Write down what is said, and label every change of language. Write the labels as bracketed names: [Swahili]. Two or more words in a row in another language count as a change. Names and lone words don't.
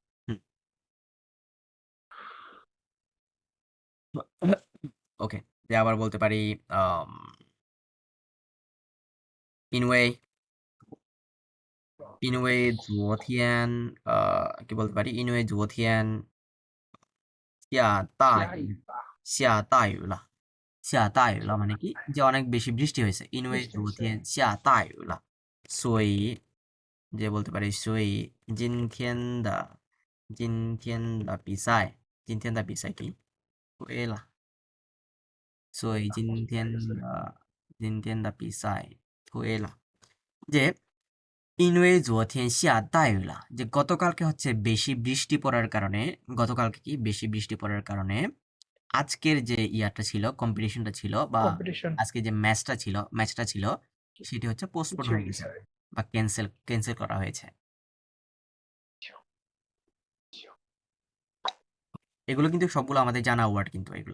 [Bangla] ওকে, যে আবার বলতে পারি ইন ওয়ে, [Chinese] 因为昨天 [Bangla] কি বলতে পারি [Chinese] 因为昨天下大雨下雨吧下大雨了下大雨了 [Bangla] মানে কি যে অনেক বেশি বৃষ্টি হয়েছে [Chinese] 因为昨天下大雨了所以 [Bangla] যে বলতে পারি [Chinese] 所以今天的比赛今天的比赛 [Bangla] কি [Chinese] 对了所以今天的比赛对了 [Bangla] যে [Chinese] 因为昨天下大雨了 [Bangla] যে গতকালকে হচ্ছে বেশি বৃষ্টি পড়ার কারণে গতকালকে কি বেশি বৃষ্টি পড়ার কারণে আজকের যে ইয়াটা ছিল কম্পিটিশনটা ছিল বা [English] competition [Bangla] আজকে যে ম্যাচটা ছিল সেটি হচ্ছে পোস্টপোন হয়ে গেছে বা ক্যান্সেল করা হয়েছে এগুলো কিন্তু সবগুলো আমাদের জানা ওয়ার্ড কিন্তু এগুলো